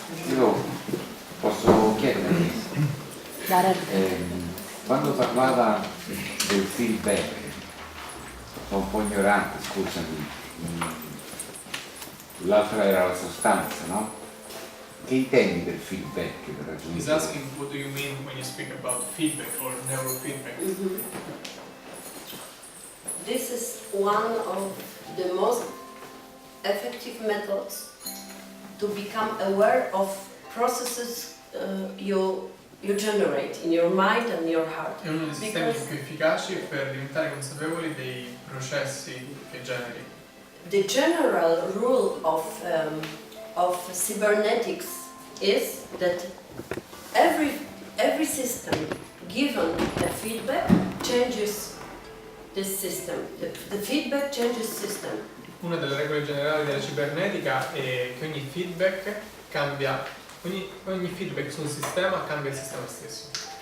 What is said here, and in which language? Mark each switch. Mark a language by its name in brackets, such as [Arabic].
[Italian] Io posso chiedere, quando parlava del feedback, sono un po' ignorante, scusami, l'altra era la sostanza, no? Che intendi per feedback? Per [English] He's [Italian] raggiungere? [English] asking what do you mean when you speak about feedback or neurofeedback? This is one of the most effective methods to become aware of processes you generate in your mind and your heart. [Italian] È uno dei sistemi più efficaci per diventare consapevoli dei processi che generi. [English] The general rule of cybernetics is that every system given a feedback changes this system. The feedback changes system. [Italian] Una delle regole generali della cibernetica è che ogni feedback cambia, ogni feedback su un sistema cambia il sistema stesso.